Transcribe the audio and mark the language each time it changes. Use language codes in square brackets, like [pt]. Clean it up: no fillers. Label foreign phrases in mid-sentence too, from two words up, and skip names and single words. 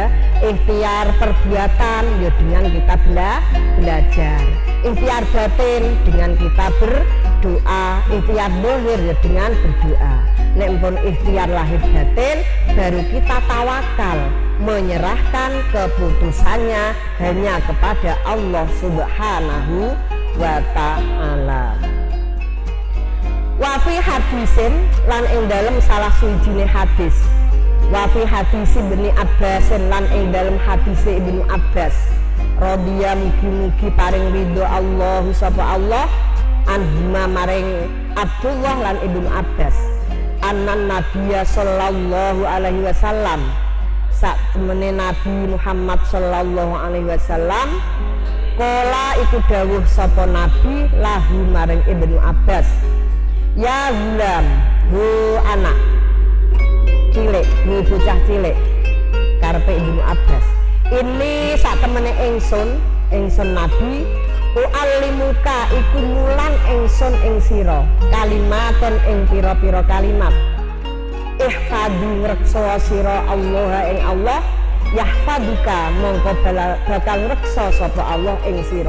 [id] Ikhtiar perbuatan ya dengan kita belajar. Ikhtiar batin dengan kita berdoa. Ikhtiar zahir ya dengan berdoa. [jv] Nek pun [id] ikhtiar lahir batin, baru kita tawakal, menyerahkan keputusannya hanya kepada Allah Subhanahu wa Ta'ala. [ar] وفي حديث [jv] lan ing dalem salah suwijine hadis. [ar] وفي حديث [jv] Ibnu Abbas lan ing dalem hadis Ibnu Abbas. Radhiya mugi-mugi paring ridho Allah sapa Allah anhuma maring Abdullah lan Ibnu Abbas. [ar] أن النبي صلى الله عليه وسلم, [jv] sak temene Nabi Muhammad [ar] صلى الله عليه وسلم, [jv] kala iku dawuh sapa Nabi lahu maring Ibnu Abbas, [ar] يا غلام, [jv] hu anak cilik, hu bocah cilik, karepe Ibnu Abbas, ini sak temene ingsun Nabi, u'allimuka iku mulang ingsun ing sira kalimaton ing pira-pira kalimat, ihfadhu ngreksa sira Allah ing Allah, yahfaduka mongko bakal ngreksa sapa Allah ing sira.